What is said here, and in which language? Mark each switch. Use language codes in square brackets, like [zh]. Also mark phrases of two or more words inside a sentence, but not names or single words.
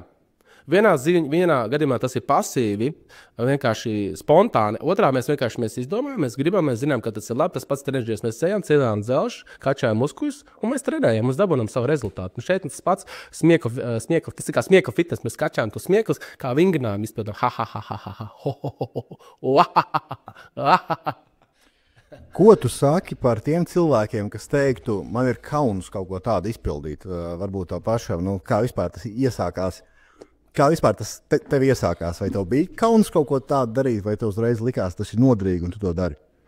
[lv] Vienā gadījumā tas ir pasīvi, vienkārši spontāni. Otrā mēs izdomājam, mēs gribam, mēs zinām, ka tas ir labi. Tas pats trenižies, mēs ejam, ceļām dzelžu, kačājam muskuļus un mēs trenējam, mēs dabūnam savu rezultātu. Un šeit tas pats smiekla, tas ir kā smiekla fitnes, mēs kačājam tos smieklus, kā vingrinājumu izpildām. Ha, ha, ha, ha, ha, ha, ho, ho, ho, ho, ha, ha, ha. Ko tu saki par tiem cilvēkiem, kas teiktu, man ir kauns kaut ko tādu izpildīt, varbūt to pašam, kā vispār tas iesākās? Kā vispār tas tev iesākās? Vai tev bija kauns kaut ko tādu darīt, vai tev uzreiz likās, tas ir noderīgi un tu to dari?